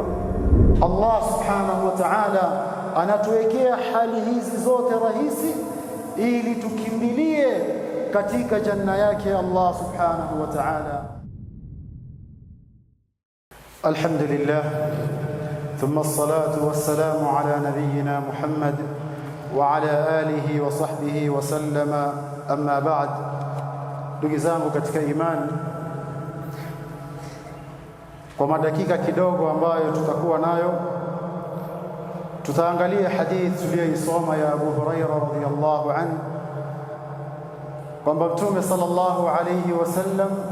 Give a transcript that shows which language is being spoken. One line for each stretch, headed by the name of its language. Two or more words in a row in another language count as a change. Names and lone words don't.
Swahili: Allah
Arabic: سبحانه وتعالى
Swahili: anatuwekea hali hizi zote rahisi ili tukimbilie katika janna yake Allah
Arabic: سبحانه وتعالى. الحمد لله ثم الصلاة والسلام على نبينا محمد وعلى آله وصحبه وسلم أما بعد.
Swahili: Ndugu zangu katika imani, kwa madakika kidogo ambayo tutakuwa nayo, tutaangalia hadithi tuliyoisoma ya Abu Huraira
Arabic: رضي الله عنه
Swahili: kwamba Mtume
Arabic: صلى الله عليه وسلم